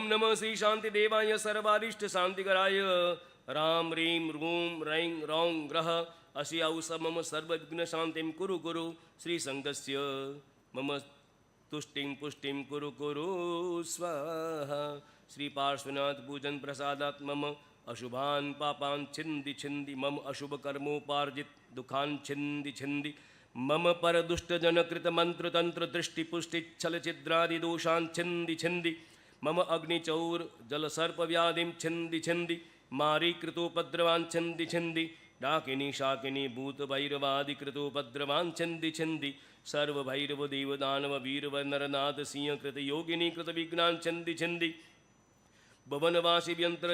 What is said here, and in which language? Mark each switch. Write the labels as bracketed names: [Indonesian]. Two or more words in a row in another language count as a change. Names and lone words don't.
[Sanskrit] नमः श्री शांति देवाय सर्वारिष्ट शांतिकराय राम ह्रीं रूं रैं रौं ग्रह अस्याउष मम सर्वविघ्न शांतिं कुरु कुरु श्री संगस्य मम तुष्टिं पुष्टिं कुरु कुरु स्वाहा श्री पार्श्वनाथ पूजन प्रसादात् मम अशुभान पापान छिंदि छिंदि मम अशुभ कर्मोपार्जित दुखान छिंदि छिंदि मम पर दुष्ट जनकृत मंत्र तंत्र दृष्टि पुष्टि छल छिद्रादि दोषान छिंदि छिंदि मम अग्निचौर जल सर्प व्याधिं छिंदि छिंदि मारी कृतोपद्रवान छिंदि छिंदि डाकिनी शाकिनी भूत भैरवादि कृतोपद्रवान छिंदि छिंदि सर्व भैरव देव दानव वीरव नरनाथ सिंह कृत योगिनी कृत विघ्नान छिंदि छिंदि भवनवासी व्यंतर